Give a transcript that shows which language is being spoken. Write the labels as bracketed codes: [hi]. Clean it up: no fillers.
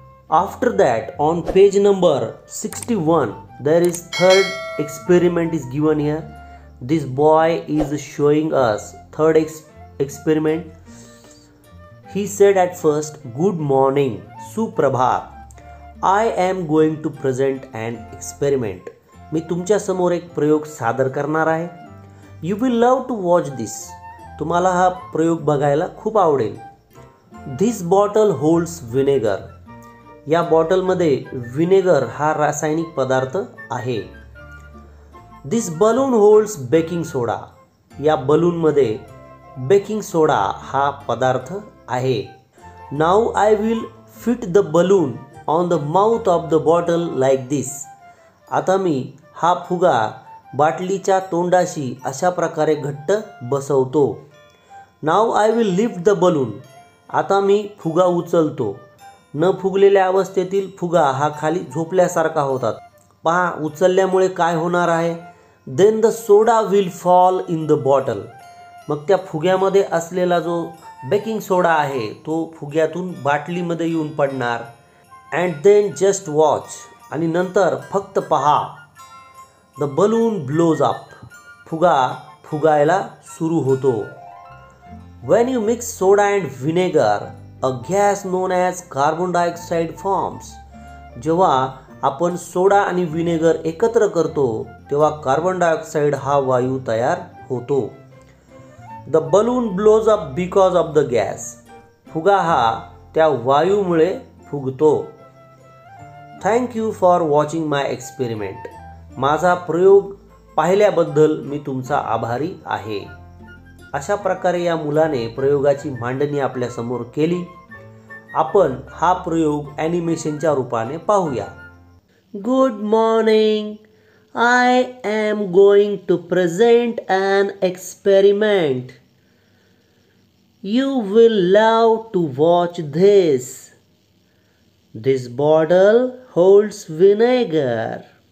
[en] After that, on page number 61, there is third experiment is given here. This boy is showing us third experiment. He said at first, "Good morning, Suprabhat. I am going to present an experiment." [mr] मी तुमच्या समोर एक प्रयोग सादर करणार आहे. [en] You will love to watch this. [mr] तुम्हाला हा प्रयोग बघायला खूप आवडेल. [en] This bottle holds vinegar. [mr] या बॉटलमध्ये विनेगर हा रासायनिक पदार्थ आहे. [en] This balloon holds baking soda. [mr] या बलूनमध्ये बेकिंग सोडा हा पदार्थ आहे. [en] Now I will fit the balloon on the mouth of the bottle like this. [mr] आता मी हा फुगा बाटलीच्या तोंडाशी अशा प्रकारे घट्ट बसवतो. [en] Now I will lift the balloon. [mr] आता मी फुगा उचलतो. न फुगलेल्या अवस्थेतील फुगा हा खाली झोपल्यासारखा होतात. पहा उचलल्यामुळे काय होणार आहे. [en] Then the soda will fall in the bottle. [mr] मग त्या फुग्यामध्ये असलेला जो बेकिंग सोडा आहे तो फुग्यातून बाटलीमध्ये येऊन पडणार. [en] And then just watch. [mr] आणि नंतर फक्त पहा. [en] The balloon blows up. [mr] फुगा फुगायला सुरू होतो. [en] When you mix soda and vinegar, a gas known as carbon dioxide forms. [mr] जेव्हा आपण सोडा आणि विनेगर एकत्र करतो तेव्हा कार्बन डायऑक्साइड हा वायू तयार होतो. [en] The balloon blows up because of the gas. [mr] फुगा हा त्या वायूमुळे फुगतो. [en] Thank you for watching my experiment. [mr] माझा प्रयोग पाहिल्याबद्दल मी तुमचा आभारी आहे. अशा प्रकारे या मुलाने प्रयोगाची मांडणी आपल्या समोर केली. आपण हा प्रयोग ॲनिमेशनच्या रूपाने पाहूया. [en] Good morning. I am going to present an experiment. You will love to watch this. This bottle holds vinegar.